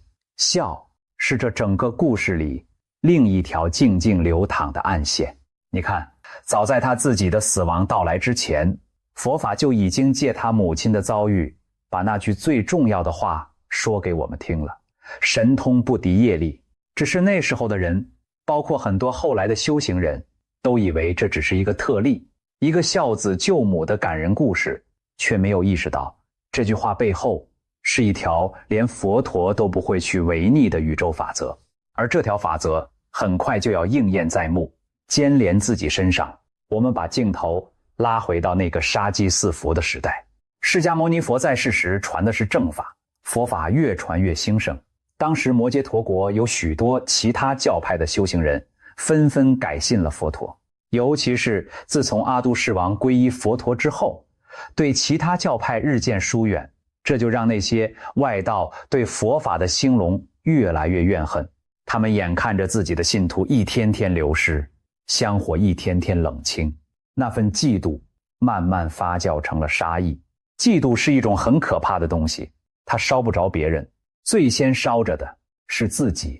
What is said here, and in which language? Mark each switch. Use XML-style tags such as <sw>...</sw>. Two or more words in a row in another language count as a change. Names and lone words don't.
<zh>孝是這整個故事裡另一條靜靜流淌的暗線。你看，早在他自己的死亡到來之前，佛法就已經借他母親的遭遇，把那句最重要的話說給我們聽了：神通不敵業力。只是那時候的人，包括很多後來的修行人，都以為這只是一個特例，一個孝子救母的感人故事，卻沒有意識到這句話背後是一條連佛陀都不會去違逆的宇宙法則。而這條法則很快就要應驗在目犍連自己身上。我們把鏡頭拉回到那個殺雞飼福的時代。釋迦牟尼佛在世時傳的是正法，佛法越傳越興盛。當時摩羯陀國有許多其他教派的修行人紛紛改信了佛陀，尤其是自從阿都世王皈依佛陀之後，對其他教派日漸疏遠，這就讓那些外道對佛法的興隆越來越怨恨。他們眼看着自己的信徒一天天流失，香火一天天冷清，那份嫉妒慢慢發酵成了殺意。嫉妒是一種很可怕的東西，它燒不着別人，最先燒着的是自己。</zh>